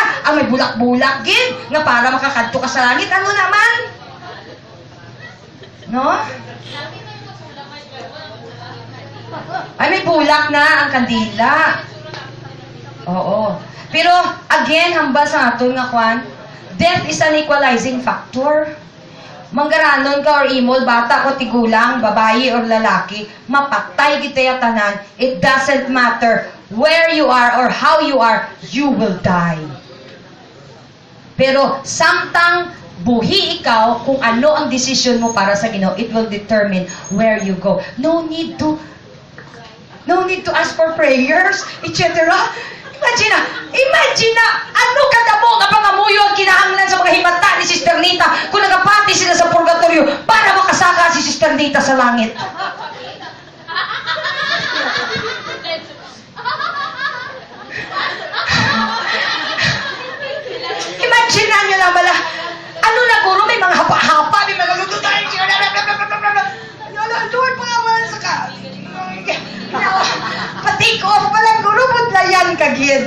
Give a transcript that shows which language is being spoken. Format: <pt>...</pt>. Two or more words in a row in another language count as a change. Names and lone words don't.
<hil>Ang may bulak-bulak gid nga para makakadto ka sa langit. Ano naman? No? Ay, may bulak na ang kandila. Oo. Pero, again, hambal sa aton nga kwan,</hil> <en>death is an equalizing factor.</en> <hil>Manggaranon ka or imol, bata o tigulang, babae or lalaki, mapatay kita tanan.</hil> <en>It doesn't matter where you are or how you are, you will die.</en> <hil>Pero samtang buhi ikaw kung ano ang desisyon mo para sa Ginoo,</hil> <en>it will determine where you go. No need to ask for prayers, etc.</en> <hil>Imagine na, ano kadamo nga pangamuyo ang kinahanglan sa mga himata ni Sister Nita kung nagapati sila sa purgatorio para makasaka si Sister Nita sa langit. Imagine na nyo lang bala, ano na guro, may mga hapa-hapa, may mga lututan, Lord, mga man, saka, patik off pa lang, guro, budlayan kagid.</hil>